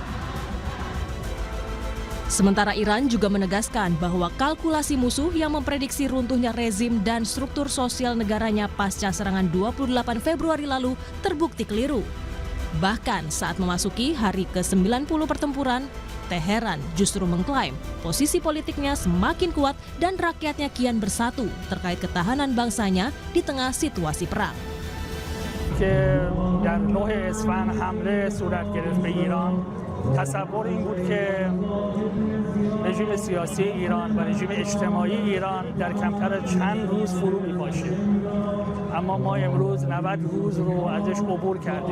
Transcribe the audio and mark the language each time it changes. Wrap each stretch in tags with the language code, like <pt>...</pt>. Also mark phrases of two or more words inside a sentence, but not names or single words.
<id>Sementara Iran juga menegaskan bahwa kalkulasi musuh yang memprediksi runtuhnya rezim dan struktur sosial negaranya pasca serangan 28 Februari lalu terbukti keliru. Bahkan saat memasuki hari ke-90 pertempuran, Teheran justru mengklaim posisi politiknya semakin kuat dan rakyatnya kian bersatu terkait ketahanan bangsanya di tengah situasi perang.</id> <fa>که در 9 اسفند حمله صورت گرفت به ایران تصور این بود که رژیم سیاسی ایران و رژیم اجتماعی ایران در کمتر از چند روز فرو می‌پاشه. اما ما امروز 90 روز رو ازش عبور کردیم.</fa>